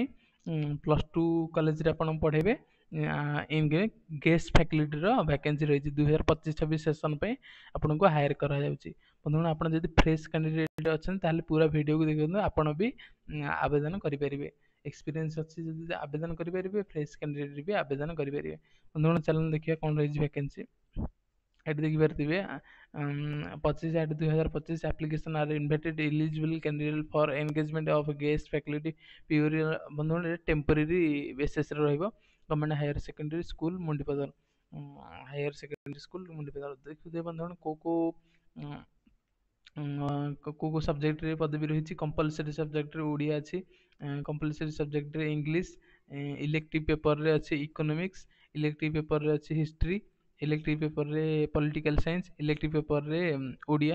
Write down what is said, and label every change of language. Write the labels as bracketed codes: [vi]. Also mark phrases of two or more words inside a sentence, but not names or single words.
[or] +2 କଲେଜରେ ଆପଣ ପଢ଼େଇବେ [en] guest faculty vacancy [or] ରହିଛି 2025-26 ସେସନ୍ ପାଇଁ ଆପଣଙ୍କୁ ହାୟର କରାଯାଉଛି। ବନ୍ଧୁଗଣ ଆପଣ ଯଦି [en] fresh candidate [or] ଅଛନ୍ତି ତାହେଲେ ପୁରା ଭିଡ଼ିଓକୁ ଦେଖନ୍ତୁ, ଆପଣ ବି ଆବେଦନ କରିପାରିବେ। ଏକ୍ସପିରିଏନ୍ସ ଅଛି ଯଦି ଆବେଦନ କରିପାରିବେ, [en] fresh candidate [or] ବି ଆବେଦନ କରିପାରିବେ। ବନ୍ଧୁଗଣ ଚାଲନ୍ତୁ ଦେଖିବା କ'ଣ ରହିଛି ଭ୍ୟାକେନ୍ସି। ଏଠି ଦେଖିପାରୁଥିବେ [en] 25/8/2025 application are invited eligible candidate for engagement of guest faculty pure। [or] ବନ୍ଧୁଗଣ [en] temporary basis [or] ରହିବ। ଗଭର୍ଣ୍ଣମେଣ୍ଟ ହାୟର ସେକେଣ୍ଡାରୀ ସ୍କୁଲ ମୁଣ୍ଡିପଦର ଦେଖୁଥିବେ ବନ୍ଧୁଗଣ କୋଉ ସବଜେକ୍ଟରେ ପଦବୀ ରହିଛି। [en] compulsory subject [or] ଓଡ଼ିଆ ଅଛି, [en] compulsory subject English, elective paper [or] ଅଛି ଇକୋନୋମିକ୍ସ, [en] elective paper [or] ଅଛି ହିଷ୍ଟ୍ରି, [en] elective paper political science, elective paper [or] ଓଡ଼ିଆ।